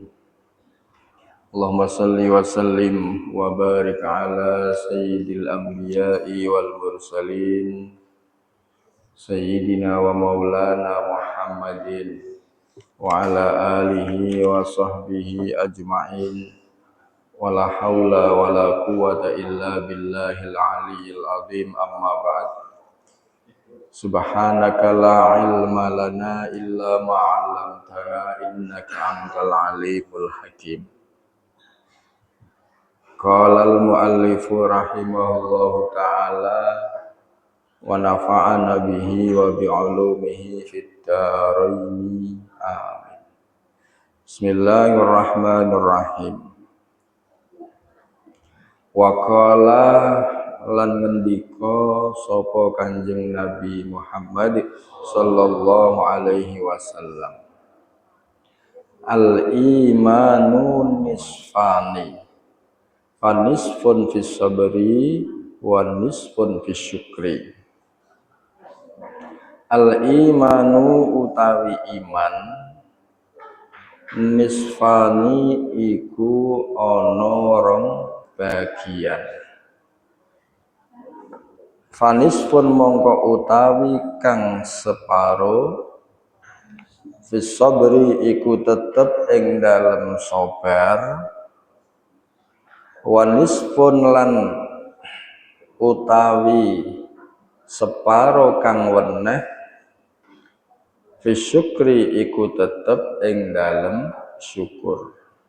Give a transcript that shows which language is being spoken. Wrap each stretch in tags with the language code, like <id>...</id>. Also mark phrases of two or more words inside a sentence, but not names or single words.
<ar>اللهم صل وسلم وبارك على سيد الأنبياء والمرسلين. سيدنا ومولانا محمد وعلى آله وصحبه أجمعين. ولا حول ولا قوة إلا بالله العلي العظيم، أما بعد. سبحانك لا علم لنا إلا ما علمتنا إنك أنت العليم الحكيم. قال المؤلف رحمه الله تعالى ونفعنا به وبعلومه في الدارين. Amin. Bismillahirrahmanirrahim. وقال</ar> <jv>lan ngendika sapa Kanjeng Nabi Muhammad</jv> <ar>صلى الله عليه وسلم، الإيمان نصفان، فنصف في الصبر ونصف في الشكر. الإيمان</ar> <jv>utawi iman, nisfani iku ana rong bagian. Fanis pun mongko utawi kang separo,</jv> <ar>في الصبر</ar> <jv>iku tetep ing dalem sabar, wanis pun lan utawi separo kang weneh,</jv> <ar>في الشكر</ar> <jv>iku tetep ing dalem syukur.</jv>